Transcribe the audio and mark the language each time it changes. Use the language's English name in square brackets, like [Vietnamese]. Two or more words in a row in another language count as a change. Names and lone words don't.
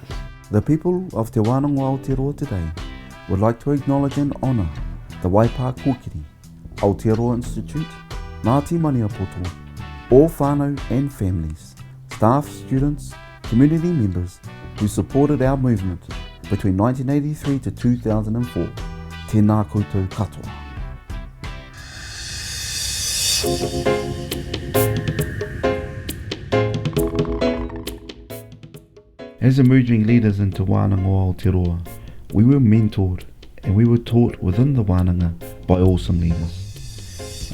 [English] The people of Te Wananga o Aotearoa today would like to acknowledge and honour the Waipa Kōkiri, Aotearoa Institute, Ngāti Maniapoto, all whānau and families, staff, students, community members who supported our movement between 1983 to 2004. [Māori] Tēnā koutou katoa. [English] As emerging leaders in Te Wananga o Aotearoa, we were mentored and we were taught within the Wananga by awesome leaders.